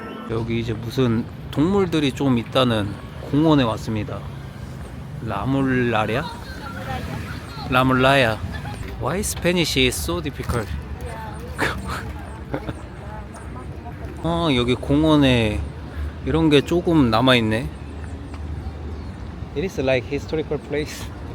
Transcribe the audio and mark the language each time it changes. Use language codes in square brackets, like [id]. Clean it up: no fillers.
[ko] 여기 이제 무슨 동물들이 좀 있다는 공원에 왔습니다. 라물라랴? 라물라야. [en] Why Spanish is so difficult? [ko] 여기 공원에 이런 게 조금 남아있네. [en] It is like historical place.